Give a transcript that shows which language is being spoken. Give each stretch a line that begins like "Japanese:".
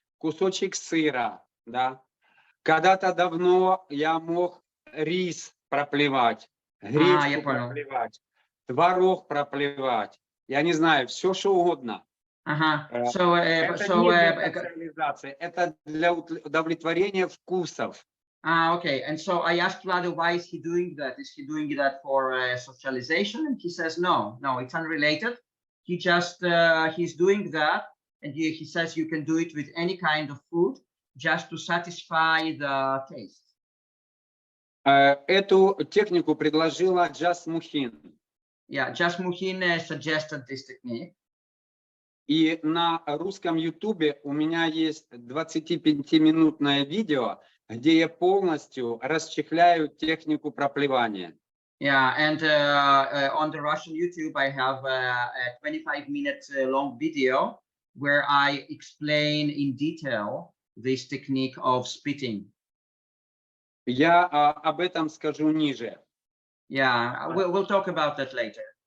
Russian: Кусочек сыра, да. Когда-то давно я мог рис проплевать, гречку проплевать, творог проплевать. Я не знаю, все, что угодно. Это не для социализации, это для удовлетворения вкусов.
English: Okay. And so I asked Vlado, why is he doing that? Is he doing that for socialization? And he says, no, it's unrelated. He just, he's doing that. And he says you can do it with any kind of food just to satisfy the taste.
Russian: Эту технику предложила Just Muhin.
English: Yeah, Just Muhin suggested this technique.
Russian: И на русском ютубе у меня есть 25-минутное видео, где я полностью расчехляю технику проплевания.
English: Yeah, and on the Russian YouTube, I have a 25-minute long video where I explain in detail this technique of spitting.
Russian: Я об этом скажу ниже.
English: Yeah, we'll talk about that later.